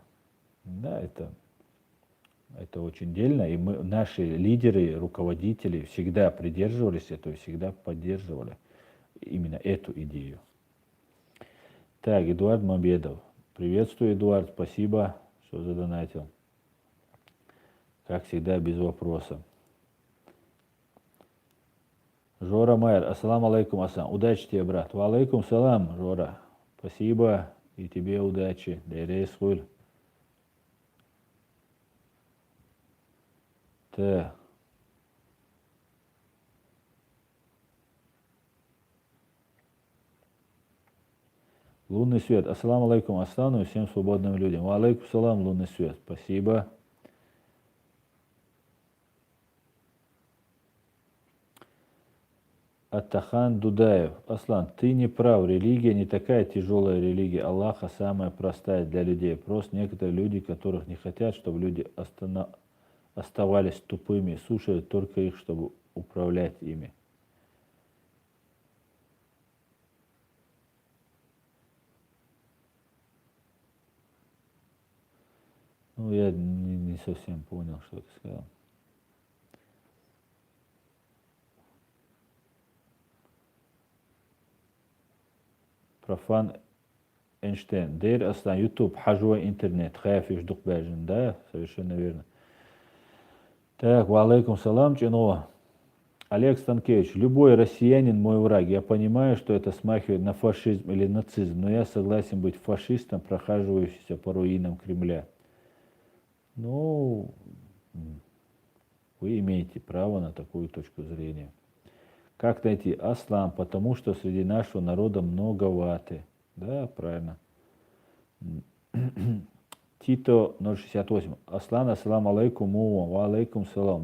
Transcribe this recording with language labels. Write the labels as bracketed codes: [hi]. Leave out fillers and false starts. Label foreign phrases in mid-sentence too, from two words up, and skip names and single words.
[ru] Да, это очень дельно, и наши лидеры, руководители всегда придерживались этого, всегда поддерживали именно эту идею. Так, Эдуард Мамбедов. Приветствую, Эдуард, спасибо, что задонатил. Как всегда, без вопроса. Жора Майер, [ar] السلام عليكم, [ru] Асан. Удачи тебе, брат. [ar] وعليكم السلام, [ru] Жора. Спасибо. И тебе удачи. Дейресхуль. Так. Лунный свет. [ar] السلام عليكم [ru] Аслану и всем свободным людям. [ar] وعليكم السلام, [ru] лунный свет. Спасибо. Аттахан Дудаев. Аслан, ты не прав. Религия не такая тяжелая религия. Аллаха самая простая для людей. Просто некоторые люди, которых не хотят, чтобы люди оставались тупыми, слушают только их, чтобы управлять ими. Ну, я не совсем понял, что ты сказал. Профан Эйнштейн. Дейр Аслан. Ютуб. Хажуа интернет. Хаяф юждук бәжін. Да, совершенно верно. Так, [ar] وعليكم السلام, Чинова. [ru] Олег Станкевич, любой россиянин мой враг. Я понимаю, что это смахивает на фашизм или нацизм, но я согласен быть фашистом, прохаживающимся по руинам Кремля. Ну, вы имеете право на такую точку зрения. Как найти Аслан? Потому что среди нашего народа много ваты. Да, правильно. Тито 068. [ar] Аслан, السلام عليكم، وعليكم السلام.